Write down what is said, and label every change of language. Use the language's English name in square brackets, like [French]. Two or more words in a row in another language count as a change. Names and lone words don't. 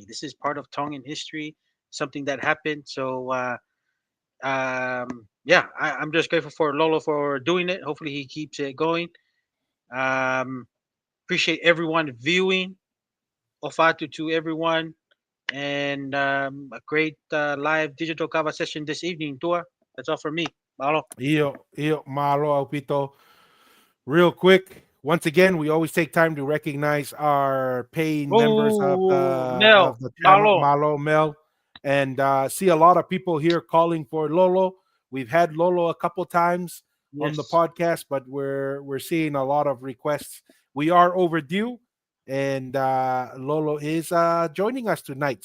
[English] This is part of Tongan history, something that happened. So yeah, I'm just grateful for Lolo for doing it. Hopefully he keeps it going. Um, appreciate everyone viewing. Ofatu to everyone, and a great live digital kava session this evening. Tua, that's all from me. Mahalo. [Tongan] Iyo, malo, Alpito. [English] Real quick, once again, we always take time to recognize our paying members of Oh, Mel, the channel, Malo. Malo Mel, and see a lot of people here calling for Lolo. We've had Lolo a couple times on the Yes. podcast, but we're seeing a lot of requests. We are overdue, and Lolo is joining us tonight.